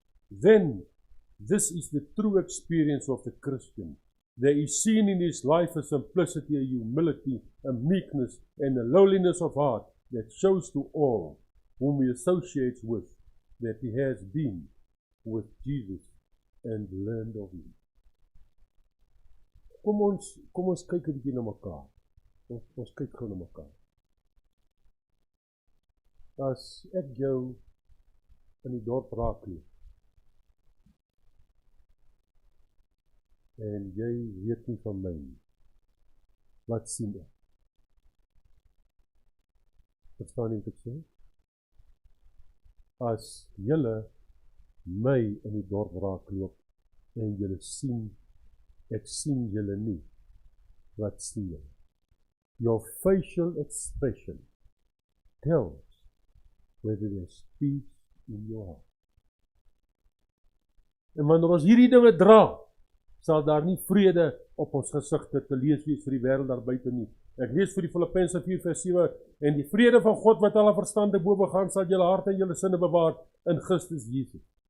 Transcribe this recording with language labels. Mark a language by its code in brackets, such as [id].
[en] Then, this is the true experience of the Christian. There is seen in his life a simplicity, a humility, a meekness, and a lowliness of heart that shows to all whom he associates with that he has been with Jesus and learned of him. [af] Kom ons kyk 'n bietjie na mekaar. Ons kyk gou na mekaar. As ek jou in die dorp raakloop, en jy weet nie van my nie, wat sien ek? Verstaan jy wat ek sê? As julle my in die dorp raakloop, en julle sien, ek sien julle nie, wat sien julle? [en] Your facial expression tells whether there's peace in your heart. [af] En wanneer ons hierdie dinge dra, sal daar nie vrede op ons gesigte te lees wees vir die wêreld daar buite nie. Ek lees vir die Filippense 4:7, en die vrede van God wat alle verstand te bowe gaan, sal julle harte en julle sinne bewaar in Christus Jesus.